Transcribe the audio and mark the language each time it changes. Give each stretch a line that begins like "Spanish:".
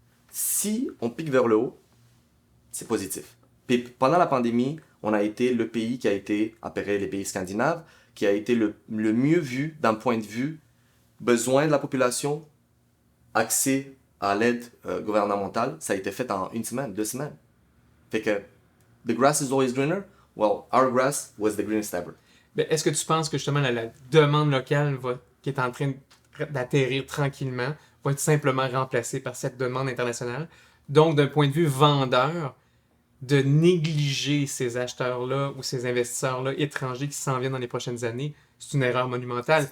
French: Si on pique vers le haut, c'est positif. Puis pendant la pandémie, on a été le pays qui a été, après les pays scandinaves, qui a été le mieux vu d'un point de vue besoin de la population, accès à l'aide gouvernementale. Ça a été fait en 1 semaine, 2 semaines. Fait que,
English: the grass is always greener. Well, our grass was the greenest ever.
French: Est-ce que tu penses que justement la demande locale qui est en train d'atterrir tranquillement va être simplement remplacée par cette demande internationale? Donc, d'un point de vue vendeur, de négliger ces acheteurs-là ou ces investisseurs-là étrangers qui s'en viennent dans les prochaines années, c'est une erreur monumentale.